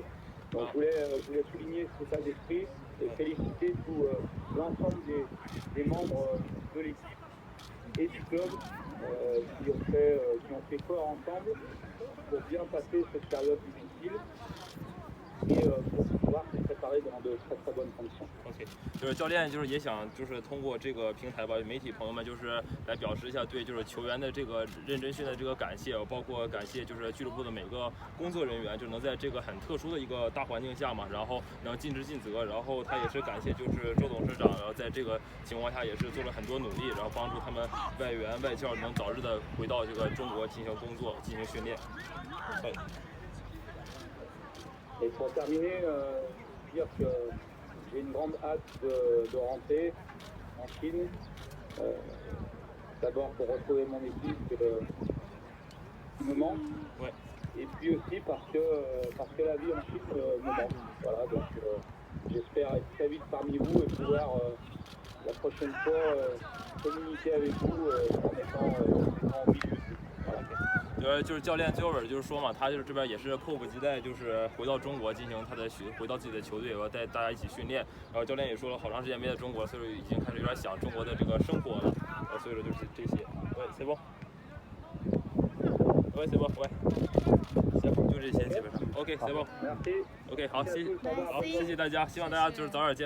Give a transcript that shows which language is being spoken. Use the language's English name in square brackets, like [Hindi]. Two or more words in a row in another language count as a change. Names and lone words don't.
[French] Donc je voulais souligner cet état d'esprit et féliciter tout l'ensemble des membres de l'équipe et du club qui ont fait corps ensemble pour bien passer cette période difficile et pour pouvoir se préparer dans de très très bonnes conditions。 [Chinese] OK， 就是教练就是也想就是通过这个平台吧，媒体朋友们就是来表示一下对就是球员的这个认真训练的这个感谢，包括感谢就是俱乐部的每个工作人员，就能在这个很特殊的一个大环境下嘛，然后能尽职尽责，然后他也是感谢就是周董事长，然后在这个情况下也是做了很多努力，然后帮助他们外援外教能早日的回到这个中国进行工作进行训练。对。 [French] Et pour terminer, dire que j'ai une grande hâte de rentrer en Chine. D'abord pour retrouver mon équipe qui me manque. Ouais. Et puis aussi parce que la vie en Chine me manque. Voilà, donc j'espère être très vite parmi vous et pouvoir la prochaine fois communiquer avec vous en étant au milieu de vous. Voilà. [Chinese] 就是教练最后就是说嘛，他就是这边也是迫不及待，就是回到中国进行他的回到自己的球队，然后带大家一起训练。然后教练也说了，好长时间没在中国，所以已经开始有点想中国的这个生活了。所以说就是这些。喂 ， [French] c'est bon。 [Chinese] 喂， [French] c'est bon， [Chinese] 喂。行，就这些基本上。OK， [French] c'est bon。 [Chinese] OK，好，谢谢大家，希望大家就是早点见。